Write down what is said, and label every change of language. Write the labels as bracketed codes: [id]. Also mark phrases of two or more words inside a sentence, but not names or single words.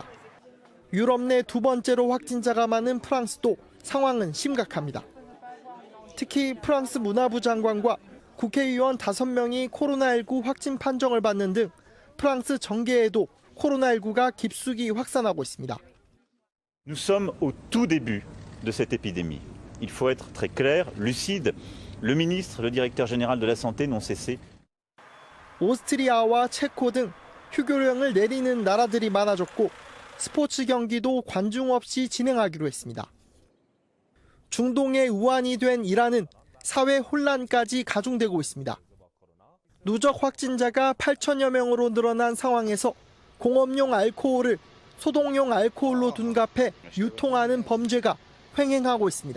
[ko] 유럽 내 두 번째로 확진자가 많은 프랑스도 상황은 심각합니다. 특히 프랑스 문화부 장관과 국회의원 5명이 코로나19 확진 판정을 받는 등 프랑스 전계에도 코로나19가 깊숙이 확산하고 있습니다. [fr] Nous sommes au tout début de cette épidémie. Il faut être très clair, lucide. Le ministre, le directeur général de la Santé n'ont cessé. [ko] 오스트리아와 체코 등 휴교령을 내리는 나라들이 많아졌고 스포츠 경기도 관중 없이 진행하기로 했습니다. 중동의 우환이 된 이란은 사회 혼란까지 가중되고 있습니다. 누적 확진자가 8천여 명으로 늘어난 상황에서 공업용 알코올을 소독용 알코올로 둔갑해 유통하는 범죄가 횡행하고 있습니다.